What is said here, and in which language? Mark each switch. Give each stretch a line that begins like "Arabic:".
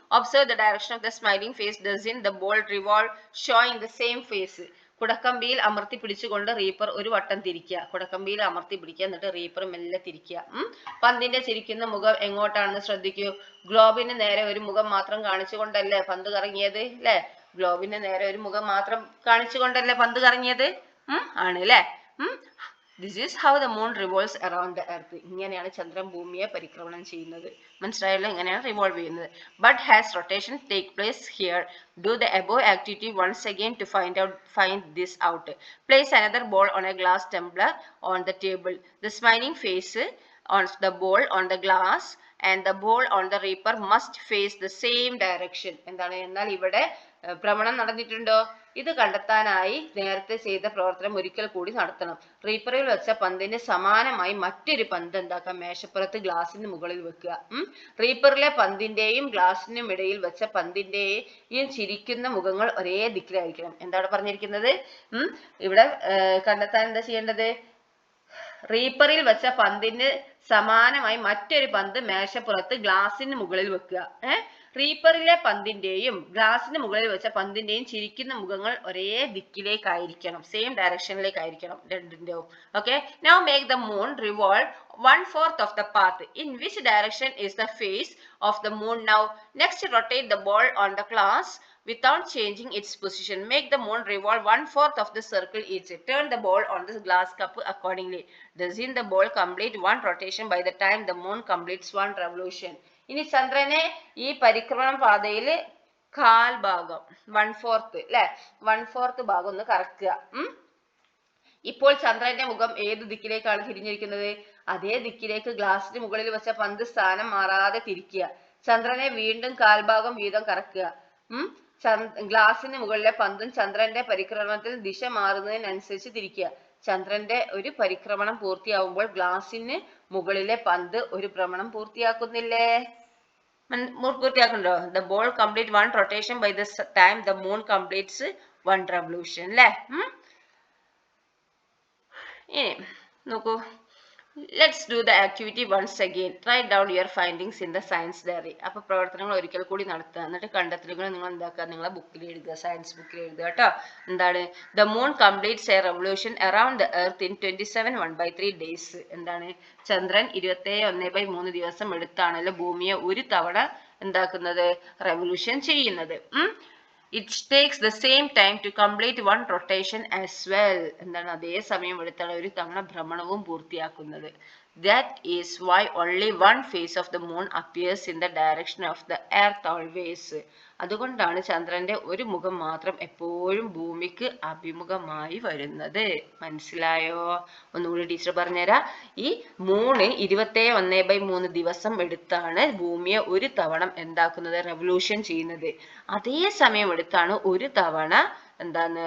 English: Observe the direction of the smiling face. Doesn't the ball revolve showing the same face?
Malayalam: കുടക്കമ്പിയിൽ അമർത്തി പിടിച്ചുകൊണ്ട് Reaper ഒരു വട്ടം തിരിക്കുക. കുടക്കമ്പിയിൽ അമർത്തി പിടിക്കുക, എന്നിട്ട് റീപ്പർ മെല്ലെ തിരിക്കുക. പന്തിന്റെ ചിരിക്കുന്ന മുഖം എങ്ങോട്ടാണെന്ന് ശ്രദ്ധിക്കൂ. ഗ്ലോബിന് നേരെ ഒരു മുഖം മാത്രം കാണിച്ചുകൊണ്ടല്ലേ പന്ത് കറങ്ങിയത് അല്ലെ? ഗ്ലോബിന് നേരെ ഒരു മുഖം മാത്രം കാണിച്ചുകൊണ്ടല്ലേ പന്ത് കറങ്ങിയത് ആണ് അല്ലെ?
English: This is how the moon revolves around the earth.
Malayalam: ഇങ്ങനെയാണ് ചന്ദ്രൻ ഭൂമിയെ പരിക്രമണം ചെയ്യുന്നത്. മനസ്സിലായല്ലോ? ഇങ്ങനെയാണ് റിവോൾവ് ചെയ്യുന്നത്.
English: But has rotation take place here? Do the above activity once again to find this out. Place another ball on a glass tumbler on the table. The smiling face on the ball on the glass and the ball on the reaper must face the same direction.
Malayalam: എന്താണ്? എന്നാൽ ഇവിടെ ഭ്രമണം നടന്നിട്ടുണ്ടോ? ഇത് കണ്ടെത്താനായി നേരത്തെ ചെയ്ത പ്രവർത്തനം ഒരിക്കൽ കൂടി നടത്തണം. റീപ്പറിൽ വെച്ച പന്തിന് സമാനമായി മറ്റൊരു പന്ത് എന്താക്കാം? മേശപ്പുറത്ത് ഗ്ലാസിന് മുകളിൽ വെക്കുക. റീപ്പറിലെ പന്തിന്റെയും ഗ്ലാസിനും ഇടയിൽ വെച്ച പന്തിന്റെയും ചിരിക്കുന്ന മുഖങ്ങൾ ഒരേ ദിക്കിലായിരിക്കണം. എന്താണ് പറഞ്ഞിരിക്കുന്നത്? ഇവിടെ കണ്ടെത്താൻ എന്താ ചെയ്യേണ്ടത്? റീപ്പറിൽ വെച്ച പന്തിന് സമാനമായി മറ്റൊരു പന്ത് മേശപ്പുറത്ത് ഗ്ലാസിന് മുകളിൽ വെക്കുക. റീപ്പറിലെ പന്തിന്റെയും ഗ്ലാസിന് മുകളിൽ വെച്ച പന്തിന്റെയും ചിരിക്കുന്ന മുഖങ്ങൾ ഒരേ ദിക്കിലേക്കായിരിക്കണം, സെയിം ഡയറക്ഷനിലേക്കായിരിക്കണം രണ്ടിന്റെയും.
English: Okay, now make the moon revolve 1/4 of the path. In which direction is the face of the moon now? Next, rotate the ball on the glass without changing its position. Make the moon revolve 1/4 of the circle each. Turn the ball on the glass cup accordingly. Doesn't the ball complete one rotation by the time the moon completes one revolution?
Malayalam: ഇനി ചന്ദ്രനെ ഈ പരിക്രമണ പാതയിൽ കാൽ ഭാഗം 1/4 അല്ലെ 1/4 ഭാഗം ഒന്ന് കറക്കുക. ഇപ്പോൾ ചന്ദ്രന്റെ മുഖം ഏത് ദിക്കിലേക്കാണ് തിരിഞ്ഞിരിക്കുന്നത്? അതേ ദിക്കിലേക്ക് ഗ്ലാസിന് മുകളിൽ വെച്ച പന്ത് സ്ഥാനം മാറാതെ തിരിക്കുക. ചന്ദ്രനെ വീണ്ടും കാൽഭാഗം വീതം കറക്കുക. ഗ്ലാസിന് മുകളിലെ പന്തും ചന്ദ്രന്റെ പരിക്രമണത്തിൽ ദിശ മാറുന്നതിനനുസരിച്ച് തിരിക്കുക. ചന്ദ്രന്റെ ഒരു പരിക്രമണം പൂർത്തിയാവുമ്പോൾ ഗ്ലാസിന് മുകളിലെ പന്ത് ഒരു ഭ്രമണം പൂർത്തിയാക്കുന്നില്ലേ? പൂർത്തിയാക്കുന്നുണ്ടോ?
English: The ball complete one rotation by the time the moon completes one revolution. അല്ലേ?
Malayalam: ഇനി നോക്കൂ,
English: let's do the activity once again. Write down your findings in the science diary.
Malayalam: അപ്പോൾ പ്രവർത്തനങ്ങൾ ഒരിക്കൽ കൂടി നടത്തുക. എന്നിട്ട് കണ്ടെത്തലുകൾ നിങ്ങൾ എന്താക്കുക? നിങ്ങളെ ബുക്കിൽ എഴുതുക, സയൻസ് ബുക്കിൽ എഴുതുക കേട്ടോ. എന്താണ്?
English: The moon completes a revolution around the earth in 27 1/3 days.
Malayalam: എന്താണ്? ചന്ദ്രൻ 27 ദിവസം എടുത്താണല്ലോ ഭൂമിയെ ഒരു തവണ എന്താക്കുന്നത്? റെവല്യൂഷൻ ചെയ്യുന്നത്.
English: It takes the same time to complete one rotation as well.
Malayalam: എന്താണ്? അതേ സമയം എടുത്താണ് ഒരു തവണ ഭ്രമണവും പൂർത്തിയാക്കുന്നത്.
English: That is why only one face of the moon appears in the direction of the earth always.
Malayalam: അതുകൊണ്ടാണ് ചന്ദ്രന്റെ ഒരു മുഖം മാത്രം എപ്പോഴും ഭൂമിക്ക് അഭിമുഖമായി വരുന്നത്. മനസ്സിലായോ? ഒന്നുകൂടി ടീച്ചർ പറഞ്ഞുതരാം. ഈ മൂണ് 27 ദിവസം എടുത്താണ് ഭൂമിയെ ഒരു തവണ എന്താക്കുന്നത്? റെവല്യൂഷൻ ചെയ്യുന്നത്. അതേ സമയം എടുത്താണ് ഒരു തവണ എന്താണ്?